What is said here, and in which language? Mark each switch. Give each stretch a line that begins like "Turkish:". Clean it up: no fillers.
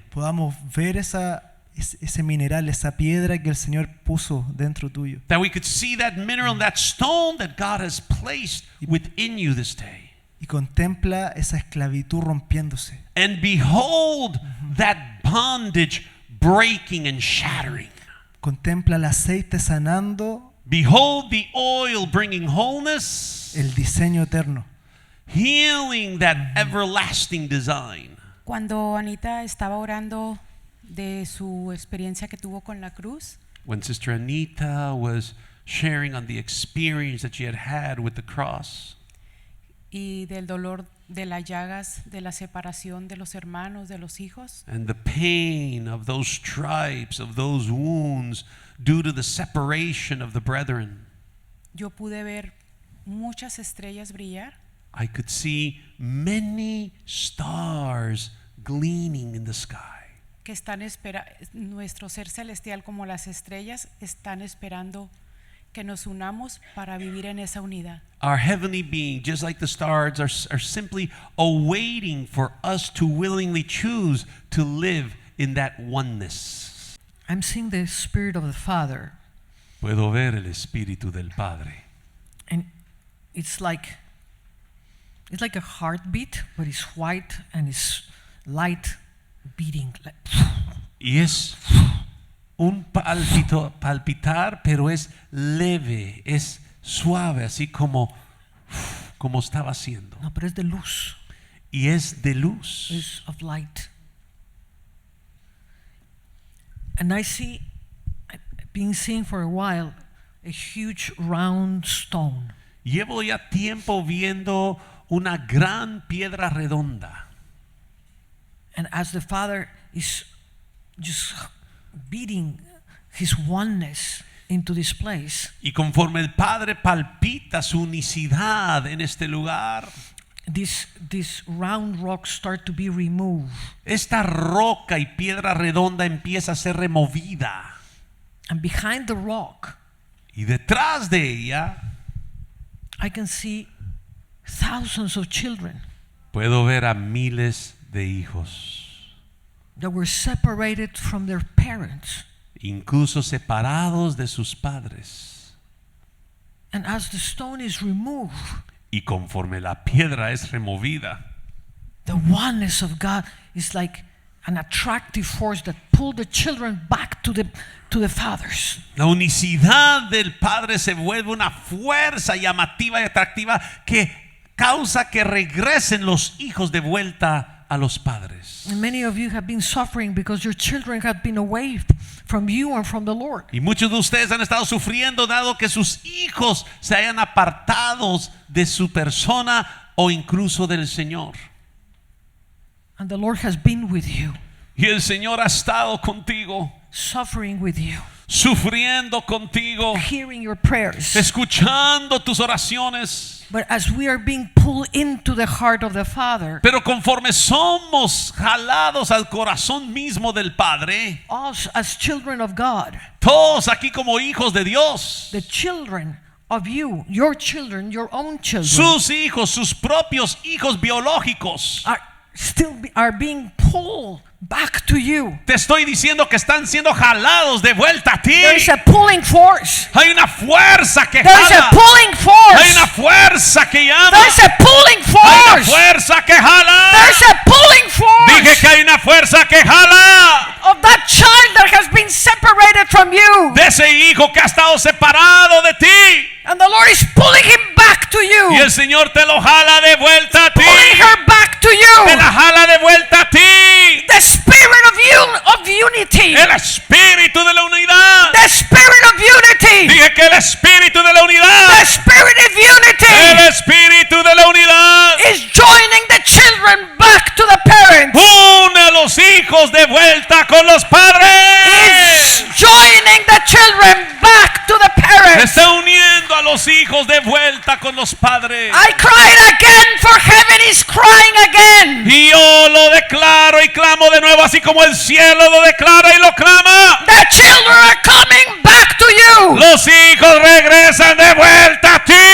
Spanish: podamos ver ese mineral, esa piedra que el Señor puso dentro tuyo.
English: that we could see that mineral, that stone that God has placed within you this day.
Spanish: Y contempla esa esclavitud rompiéndose.
English: And behold that bondage breaking and shattering.
Spanish: Contempla el aceite sanando
English: Behold the oil bringing wholeness,
Spanish: el diseño eterno.
English: healing that everlasting design.
Spanish: Cuando Anita estaba orando de su experiencia que tuvo con la cruz,
English: When Sister Anita was sharing on the experience that she had had with the cross
Spanish: y del dolor de las llagas, de la separación de los hermanos, de los hijos,
English: and the pain of those stripes, of those wounds due to the separation of the brethren,
Spanish: yo pude ver muchas estrellas brillar
English: I could see many stars gleaming in the sky.
Spanish: que están nuestro ser celestial como las estrellas están esperando que nos unamos para vivir en esa unidad.
English: Our heavenly being, just like the stars, are simply awaiting for us to willingly choose to live in that oneness. I'm seeing the Spirit of the Father,
Spanish: Puedo ver el Espíritu del Padre.
English: and it's like a heartbeat, but it's white and it's light beating. Like,
Spanish: Y es un palpitar, pero es leve, es suave, así como estaba haciendo.
English: no, but it's the luz.
Spanish: Y es de luz.
English: Is of light. And I see, I've been seeing for a while, a huge round stone.
Spanish: Llevo ya tiempo viendo una gran piedra redonda.
English: And as the Father is just beating His oneness into this place,
Spanish: Y conforme el Padre palpita su unicidad en este lugar,
English: this round rocks start to be removed.
Spanish: esta roca y piedra redonda empieza a ser removida.
English: And behind the rock,
Spanish: Y detrás de ella
English: I can see thousands of children
Spanish: puedo ver a miles de hijos,
English: that were separated from their parents.
Spanish: incluso separados de sus padres.
English: And as the stone is removed,
Spanish: Y conforme la piedra es removida,
English: the oneness of God is like an attractive force that pull the children back to the fathers.
Spanish: la unicidad del Padre se vuelve una fuerza llamativa y atractiva que causa que regresen los hijos de vuelta a los padres.
English: And many of you have been suffering because your children have been away from you and from the Lord.
Spanish: Y muchos de ustedes han estado sufriendo dado que sus hijos se hayan apartados de su persona o incluso del Señor.
English: And the Lord has been with you,
Spanish: Y el Señor ha estado contigo,
English: suffering with you,
Spanish: sufriendo contigo,
English: hearing your prayers.
Spanish: escuchando tus oraciones.
English: But as we are being pulled into the heart of the Father,
Spanish: Pero conforme somos jalados al corazón mismo del Padre,
English: us as children of God,
Spanish: todos aquí como hijos de Dios,
English: the children of you, your children, your own children,
Spanish: sus hijos, sus propios hijos biológicos,
English: are being pulled back to you.
Spanish: te estoy diciendo que están siendo jalados de vuelta a ti.
English: There's a pulling force.
Spanish: Hay una fuerza que
English: There's a
Spanish: jala.
English: pulling
Spanish: Hay
English: force.
Spanish: una fuerza que llama.
English: There's a pulling
Spanish: Hay una
English: force.
Spanish: fuerza que jala.
English: There's a pulling
Spanish: Dije
English: force
Spanish: que hay una fuerza que jala.
English: of that child that has been separated from you.
Spanish: De ese hijo que ha estado separado de ti.
English: And the Lord is pulling him back to
Spanish: Y
English: you.
Spanish: el Señor te lo jala de vuelta a ti.
English: Pulling her back to
Spanish: Te
English: you.
Spanish: la jala de vuelta a ti.
English: The spirit of unity.
Spanish: El espíritu de la unidad.
English: The spirit of unity.
Spanish: Dije que el espíritu de la unidad.
English: The spirit of
Spanish: El
English: unity
Spanish: espíritu de la unidad.
English: is joining the children back to the parents.
Spanish: Une a los hijos de vuelta con los
English: Is
Spanish: padres.
English: joining the children back to the parents.
Spanish: Está uniendo a los hijos de vuelta con los padres.
English: I cried again, for heaven is crying again.
Spanish: Y yo lo declaro y clamo de nuevo, así como el cielo lo declara y lo clama.
English: The children are coming back to you.
Spanish: Los hijos regresan de vuelta a ti.